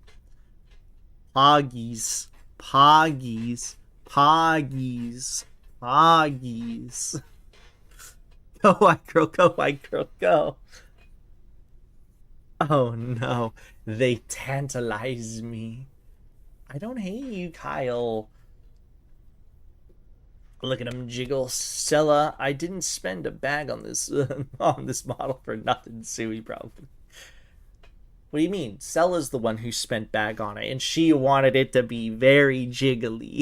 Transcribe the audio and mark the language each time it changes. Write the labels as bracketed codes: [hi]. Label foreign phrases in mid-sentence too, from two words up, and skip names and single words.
[en] Poggies, poggies, poggies, poggies. Go, white girl, go, white girl, go. Oh no, they tantalize me. I don't hate you, Kyle. Look at him jiggle. Stella, I didn't spend a bag on this on this model for nothing, Sui, probably. What do you mean? Sella's the one who spent bag on it, and she wanted it to be very jiggly.